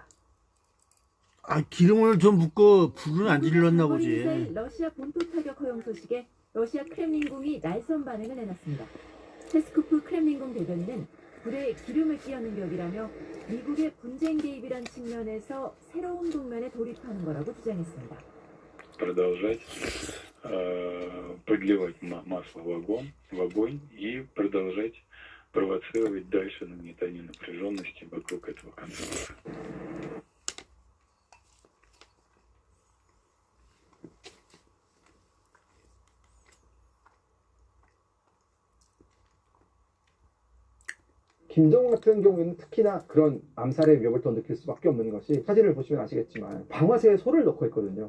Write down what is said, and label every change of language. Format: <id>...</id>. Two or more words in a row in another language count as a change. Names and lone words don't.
<ko>아, 기름을 좀 붓고 불은 안 질렀나 보지. 러시아 본토 타격 허용 소식에 러시아 크렘린궁이 날선 반응을 내놨습니다. 페스코프 크렘린궁 대변인은 불에 기름을 끼얹는 격이라며 미국의 분쟁 개입이란 측면에서 새로운 국면에 돌입하는 거라고 주장했습니다.</ko> <ru>Продолжать подливать масло в огонь и продолжать провоцировать дальше нагнетание напряженности вокруг этого конфликта.</ru> <ko>김정은 같은 경우에는 특히나 그런 암살의 위협을 더 느낄 수밖에 없는 것이 사진을 보시면 아시겠지만 방아쇠에 소를 넣고 있거든요.</ko>